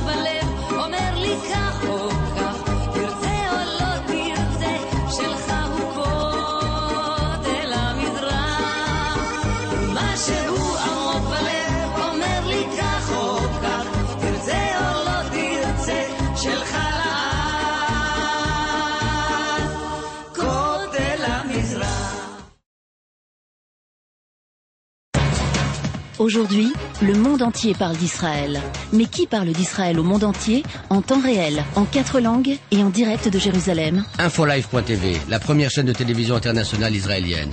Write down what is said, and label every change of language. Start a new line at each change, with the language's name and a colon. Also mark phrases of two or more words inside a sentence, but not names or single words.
Hebrew: בלב אומר לי כך או כך תרצה או לא תרצה שלך הוא כותל המזרח ומשהו עמוק בלב אומר לי כך או כך תרצה או לא תרצה שלך לעד כותל המזרח.
French: Aujourd'hui, le monde entier parle d'Israël. Mais qui parle d'Israël au monde entier, en temps réel, en 4 langues et en direct de Jérusalem? InfoLive.tv, la première chaîne de télévision internationale israélienne.